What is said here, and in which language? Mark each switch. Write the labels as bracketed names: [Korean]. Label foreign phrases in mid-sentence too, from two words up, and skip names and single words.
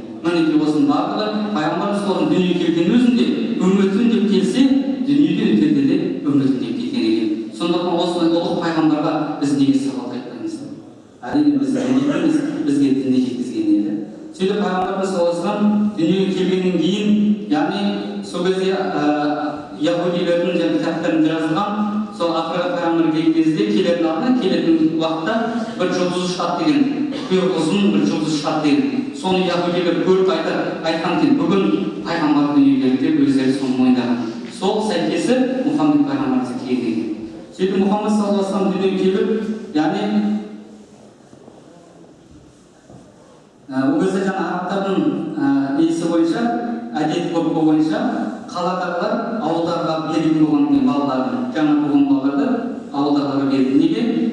[Kazakh] Мінекей осының барлығы пайғамбарымыз солардың дүниеге келген өзінде үмметім деп келсе, дүниеде өтеді де үмметім деп кеткен екен. Сондықтан осындай ұлық пайғамбарға біз неге сауал айтпаймыз? Әрине біз діннеміз, бізге дінне жеткізген еді. Сөйтіп пайғамбарымыз [Arabic] صلى الله عليه وسلم [Kazakh] дүниеге келгеннен кейін, яғни сол кезде яһудилердің кітаптарында жазылған, сол ақырғы пайғамбар келген кезде келетін уақытта бір жұлдыз шығады деген, ұзын бір жұлдыз шығады деген. Соны яһудилер көріп айтқан екен, бүгін пайғамбар дүниеге келді деп өздері соны мойындаған. Сол сәйкесі Мұхаммед пайғамбарымыз келген екен. Сөйтіп Мұхаммед [Arabic] صلى الله عليه وسلم [Kazakh] дүниеге келіп, яғни ол кезде жаңа арабтардың несі бойынша, әдет ғұрпы бойынша қаладағылар ауылдарға берген болған балаларын, жаңа туған балаларды ауылдарға берді. Неге?